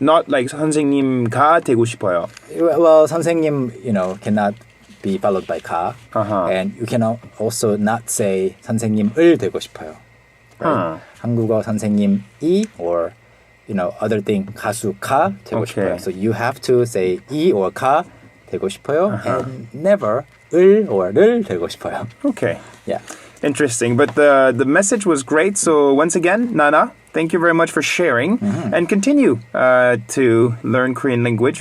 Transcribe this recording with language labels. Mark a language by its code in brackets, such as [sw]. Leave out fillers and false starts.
[en] Not like [ko] 선생님가 되고 싶어요. [en] Well, 선생님, cannot be followed by 가. And you can also not say [ko] 선생님을 되고 싶어요. [en] Right? [ko] 한국어 선생님이 [en] or other thing [ko] 가수가 되고 싶어요. [en] So you have to say 이 or [ko] 가 되고 싶어요 [en] and never 을 or [ko] 를 되고 싶어요. [en] Okay. Yeah. Interesting. But the message was great. So once again, Nana, thank you very much for sharing and continue to learn Korean language.